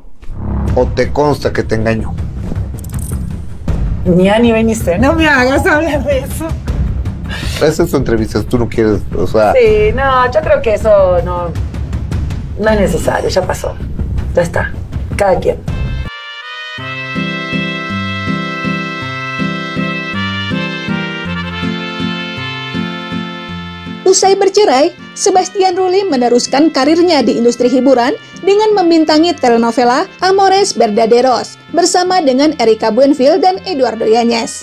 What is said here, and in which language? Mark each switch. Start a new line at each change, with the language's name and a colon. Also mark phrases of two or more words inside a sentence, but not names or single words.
Spanish: ¿O te consta que te engañó? Ni a ni veniste. No me hagas hablar de eso. Esa es tu entrevista, tú no quieres, o sea... Sí, no, yo creo que eso no es necesario, ya pasó. Ya está, cada quien.
Indonesian: Usai bercerai, Sebastian Rulli meneruskan karirnya di industri hiburan dengan membintangi telenovela Amores Verdaderos bersama dengan Erika Buenfil dan Eduardo Yáñez.